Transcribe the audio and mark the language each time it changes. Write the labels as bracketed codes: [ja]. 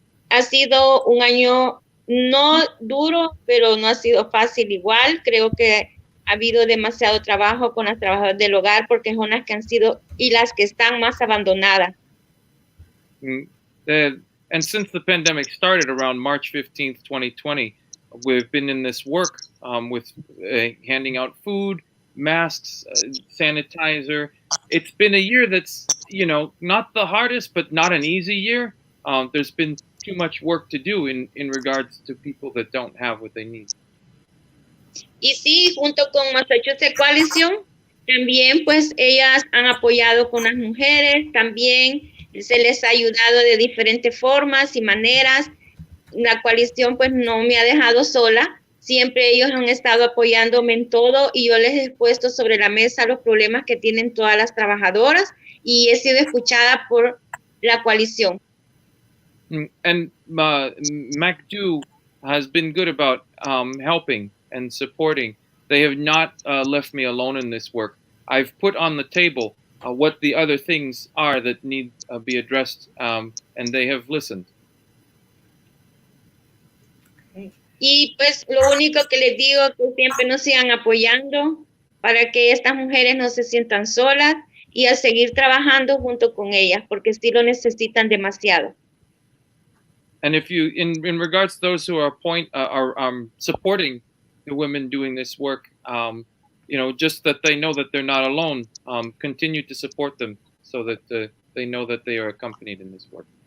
[es] Ha sido un año no duro, pero no ha sido fácil igual. Creo que ha habido demasiado trabajo con las trabajadoras del hogar porque son las que han sido y las que están más abandonadas. [en] And since the pandemic started around March 15th, 2020, we've been in this work with handing out food, masks, sanitizer. It's been a year that's, not the hardest, but not an easy year. There's been too much work to do in regards to people that don't have what they need. [es] Y sí, junto con Massachusetts Coalition, también pues ellas han apoyado con las mujeres, también se les ha ayudado de diferentes formas y maneras. La coalición pues no me ha dejado sola, siempre ellos han estado apoyándome en todo y yo les he puesto sobre la mesa los problemas que tienen todas las trabajadoras y he sido escuchada por la coalición. [en] And MacDo has been good about helping and supporting. They have not left me alone in this work. I've put on the table what the other things are that need be addressed, and they have listened. [es] Y pues lo único que les digo es que siempre nos sigan apoyando para que estas mujeres no se sientan solas y a seguir trabajando junto con ellas, porque sí lo necesitan demasiado. [en] And if you, in regards to those who are supporting the women doing this work, just that they know that they're not alone, continue to support them so that they know that they are accompanied in this work.